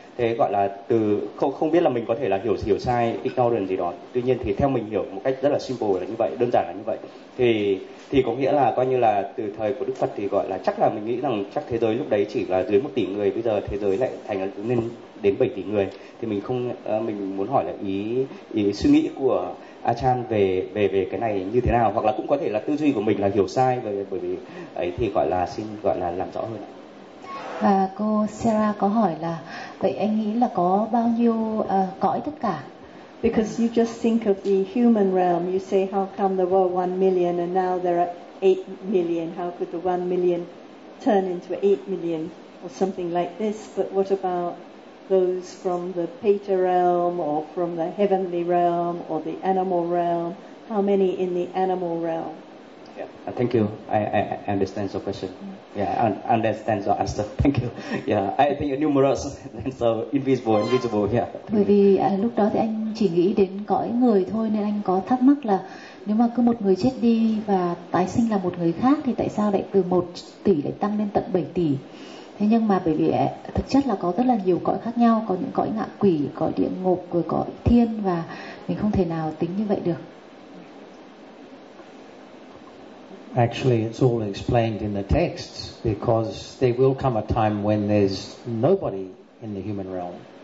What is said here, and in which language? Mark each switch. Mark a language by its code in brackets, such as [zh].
[vi] Thế gọi là từ không biết là mình có thể là hiểu sai, ignorant gì đó, tuy nhiên thì theo mình hiểu một cách rất là simple là như vậy, đơn giản là như vậy, thì có nghĩa là coi như là từ thời của Đức Phật thì gọi là chắc là mình nghĩ rằng chắc thế giới lúc đấy chỉ là dưới 1 tỷ người, bây giờ thế giới lại thành nên đến 7 tỷ người, thì mình không mình muốn hỏi là ý suy nghĩ của Achan về cái này như thế nào, hoặc là cũng có thể là tư duy của mình là hiểu sai bởi vì ấy, thì gọi là xin gọi là làm rõ hơn. Và cô Sarah có hỏi là vậy anh nghĩ là có bao nhiêu cõi tất cả? [en] Because you just think of the human realm, you say how come there were 1 million and now there are 8 million, how could the 1 million turn into 8 million or something like this, but what about those from the Peta realm or from the heavenly realm or the animal realm? How many in the animal realm? Yeah, thank you. I understand your question. Yeah, I understand your answer. Thank you. Yeah, I think you're numerous, and so invisible. Yeah. [vi] Bởi vì lúc đó thì anh chỉ nghĩ đến cõi người thôi, nên anh có thắc mắc là nếu mà cứ một người chết đi và tái sinh là một người khác thì tại sao lại từ 1 tỷ lại tăng lên tận 7 tỷ? Thế nhưng mà bởi vì thực chất là có rất là nhiều cõi khác nhau, có những cõi ngạ quỷ, cõi địa ngục, rồi cõi thiên, và mình không thể nào tính như vậy được. [en] Actually, it's all explained in the texts, because there will come a time when there's nobody in the human realm.